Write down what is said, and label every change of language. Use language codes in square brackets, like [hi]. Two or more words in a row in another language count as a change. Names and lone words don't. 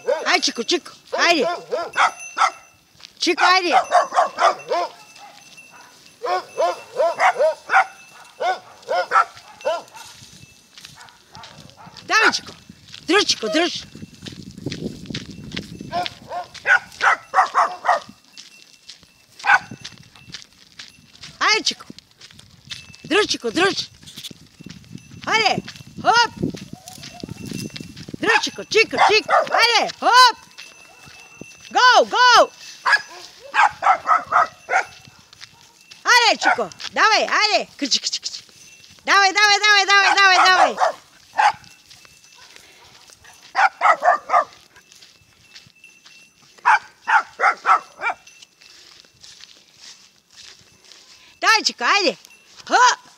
[tr] Ai, Chico, Chico, haydi. Chico, haydi. [bg] Давай, Chico. Дръж, Chico, дръж. Хайде, Chico. Дръж, Chico, дръж. Хайде, хоп. Дръж, Chico, Chico, Chico. Хайде, хоп. [en] Go, go. [bg] Хайде, Chico. Давай, хайде. Кричи, кричи, кричи. Давай, давай, давай, давай, давай, давай. Давай, Chico, хайде. Хоп.